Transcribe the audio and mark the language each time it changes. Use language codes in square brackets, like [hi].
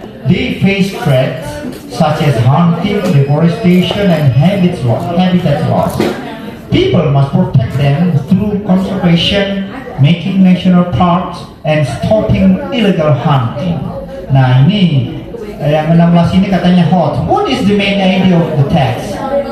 [en] They face threats such as hunting, deforestation, and habitat loss. People must protect them through conservation, making national parks, and stopping illegal hunting. [id] Nah ini yang 16 ini katanya hot. [en] What is the main idea of the text?